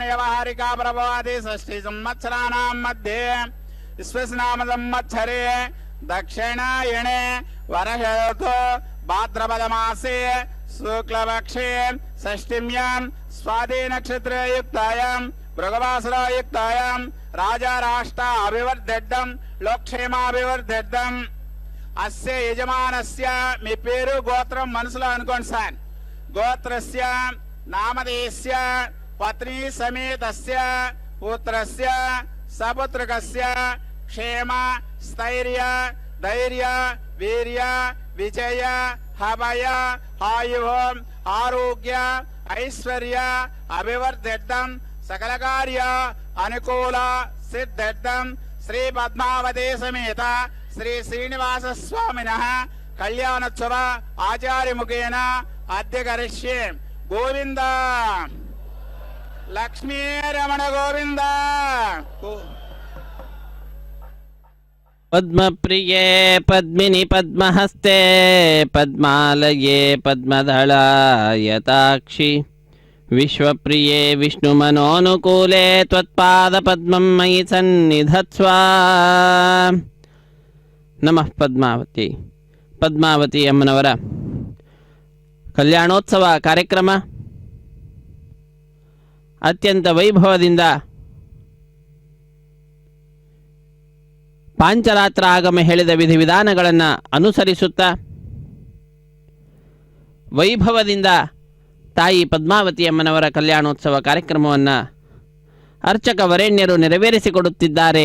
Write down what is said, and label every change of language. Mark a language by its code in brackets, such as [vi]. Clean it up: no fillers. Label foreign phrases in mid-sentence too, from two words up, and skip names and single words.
[sa] व्यवहारिका प्रभवादि षष्ठी संवत्सराणां मध्ये विश्वस्नाम संवत्सरे दक्षिणायणे वर्षऋतौ भाद्रपदमासे शुक्लपक्षे षष्ठीम्यां स्वाति नक्षत्रयुक्तायां भृगवासरयुक्तायां राजा राष्ट्र अभिवर्धेद्धं लोकक्षेमाभिवर्धेद्धं अस्य यजमानस्य [te] మీ పేరు గోత్రం మనసులో అనుకోండి సార్. [sa] గోత్రస్య నామధేయస్య పత్ని సమేతస్య పుత్రస్య సపుత్రకస్య క్షేమ స్థైర్య ధైర్య వీర్య విజయ హవయ ఆయుః ఆరోగ్య ఐశ్వర్య అభివర్ధేద్ధం సకల కార్య అనుకూల సిద్ధేద్ధం శ్రీ పద్మావతి సమేత శ్రీ శ్రీనివాస స్వామినః కళ్యాణోత్సవ ఆచార్యముఖేన అద్య కరిష్యే. గోవింద లక్ష్మీ రమణ గోవింద. पद्मप्रिये पद्मिनि पद्महस्ते पद्मालये पद्मदलायताक्षि विश्वप्रिये विष्णुमनोनुकूले त्वत्पादपद्मं मयि सन्निधत्स्व. नमः पद्मावती. [kn] ಪದ್ಮಾವತಿ ಅಮ್ಮನವರ ಕಲ್ಯಾಣೋತ್ಸವ ಕಾರ್ಯಕ್ರಮ ಅತ್ಯಂತ ವೈಭವದಿಂದ ಪಾಂಚರಾತ್ರ ಆಗಮ ಹೇಳಿದ ವಿಧಿವಿಧಾನಗಳನ್ನು ಅನುಸರಿಸುತ್ತಾ ವೈಭವದಿಂದ ತಾಯಿ ಪದ್ಮಾವತಿಯಮ್ಮನವರ ಕಲ್ಯಾಣೋತ್ಸವ ಕಾರ್ಯಕ್ರಮವನ್ನು ಅರ್ಚಕ ವರೇಣ್ಯರು ನೆರವೇರಿಸಿಕೊಡುತ್ತಿದ್ದಾರೆ.